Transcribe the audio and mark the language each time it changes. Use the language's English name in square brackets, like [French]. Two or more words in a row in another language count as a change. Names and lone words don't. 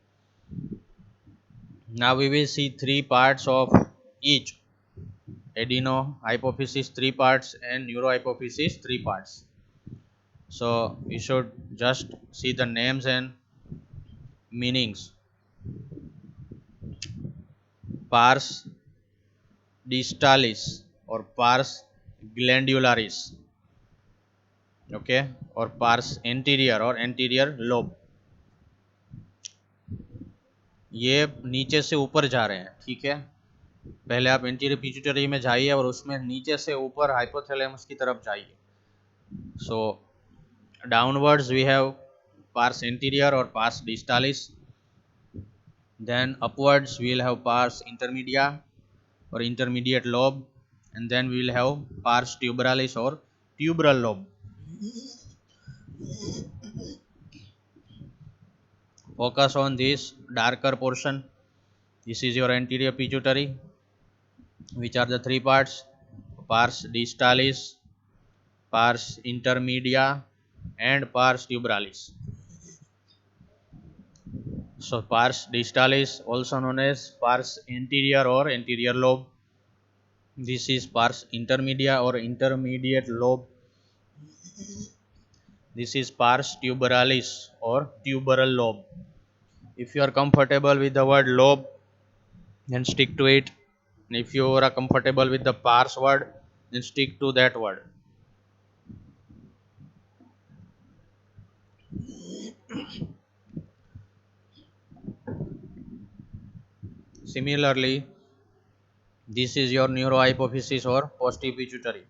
[English] Now we will see three parts of each. Adenohypophysis 3 parts and neurohypophysis 3 parts. So we should just see the names and meanings. Pars distalis or pars glandularis. [Hindi] ओके, और [English] pars anterior [Hindi] और [English] anterior lobe, [Hindi] ये नीचे से ऊपर जा रहे हैं, ठीक है। पहले आप [English] anterior pituitary [Hindi] में जाइए और उसमें नीचे से ऊपर हाइपोथैलेमस की तरफ जाइए। [English] So downwards we have pars anterior और pars distalis, then upwards we will have pars intermedia or intermediate lobe, and then we will have pars tuberalis or tuberal lobe. Focus on this darker portion. This is your anterior pituitary, which are the three parts: pars distalis, pars intermedia, and pars tuberalis. So pars distalis, also known as pars anterior or anterior lobe. This is pars intermedia or intermediate lobe. This is pars tuberalis or tuberal lobe. If you are comfortable with the word lobe, then stick to it. And if you are comfortable with the pars word, then stick to that word. Similarly, this is your neurohypophysis or postipituitary.